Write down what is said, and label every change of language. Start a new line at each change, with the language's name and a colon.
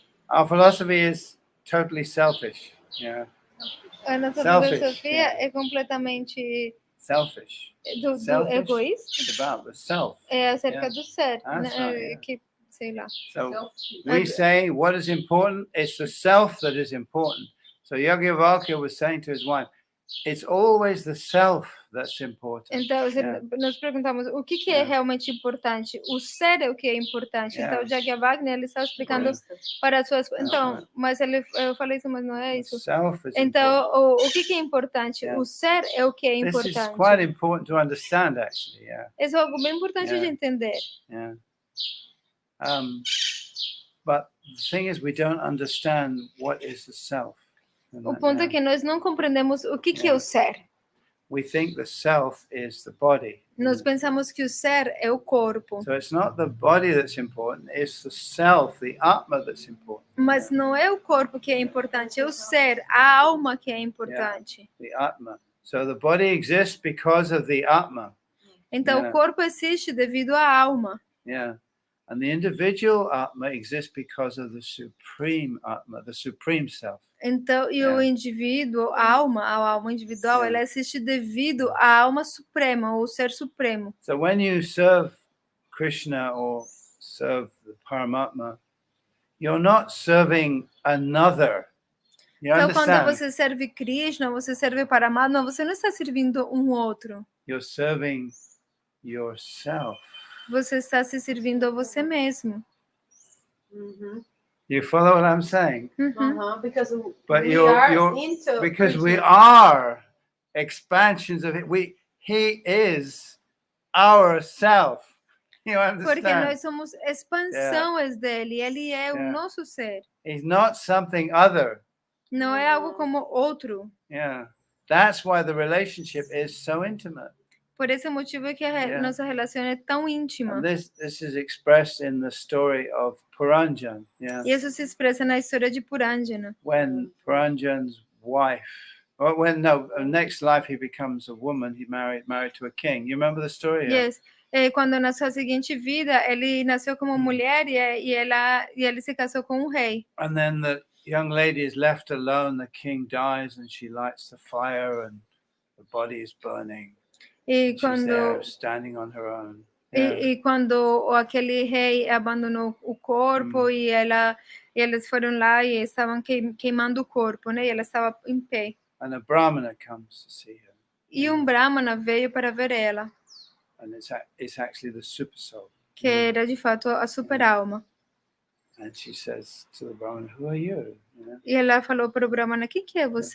English: Our philosophy is totally selfish. Yeah.
Portuguese: A nossa filosofia é completamente
English: selfish.
Portuguese: Do egoísta. It's about the self. É acerca do ser, né? Que sei lá.
English: So we say what is important, it's the self that is important. So Yajnavalkya was saying to his wife, it's always the self that's important.
Portuguese: Então, nós perguntamos o que é realmente importante. O ser é o que é importante. Então, o Yajnavalkya, ele está explicando para as suas... Então, mas eu falei isso, mas não é isso. Então, o que é importante? O ser é o que é importante.
English: This is quite important to understand, actually.
Portuguese: Isso é algo bem importante de entender.
English: But the thing is, we don't understand what is the self.
Portuguese: O ponto é que nós não compreendemos o que é o ser.
English: we think the self is the body.
Portuguese: Nós pensamos que o ser é o corpo.
English: So it's not the body that's important, it's the self, the Atma that's important.
Portuguese: Mas não é o corpo que é importante, é o ser, a alma que é importante.
English: The Atma. So the body exists because of the Atma.
Portuguese: Então o corpo existe devido à alma.
English: Yeah. And the individual Atma exists because of the supreme Atma, the supreme self.
Portuguese: Então, e o indivíduo, a alma individual, ela existe devido à alma suprema, ou ser supremo.
English: So when you serve Krishna or serve the Paramatma, you're not serving another. You
Portuguese: Então,
English: understand?
Portuguese: quando você serve Krishna, você serve Paramatma, você não está servindo um outro.
English: You're serving yourself.
Portuguese: Você está se servindo a você mesmo.
English: You follow what I'm saying? Because But we are because we are expansions of it. He is our self. You understand?
Portuguese: Porque nós somos expansões dele, ele é o nosso ser.
English: He's not something other.
Portuguese: Não é algo como outro.
English: Yeah. That's why the relationship is so intimate.
Portuguese: Por esse motivo é que a nossa relação é tão íntima.
English: And this is expressed in the story of Puranjan. Yeah.
Portuguese: E isso se expressa na história de Puranjana.
English: When Puranjan's wife, next life he becomes a woman. He married to a king. You remember the story? Yes.
Portuguese: Quando na sua seguinte vida ele nasceu como mulher e ele se casou com um rei.
English: And then the young lady is left alone. The king dies, and she lights the fire, and the body is burning.
Portuguese: E
English: She's there standing on her own.
Portuguese: E quando aquele rei abandonou o corpo e eles foram lá e estavam queimando o corpo, né? E ela estava em pé.
English: And a brahmana comes to see her.
Portuguese: E brahmana veio para ver ela.
English: And it's actually the super soul.
Portuguese: Que era de fato a super alma.
English: And she says to the brahmana, "Who are you?"
Portuguese: E ela falou para o brahmana, quem que é você?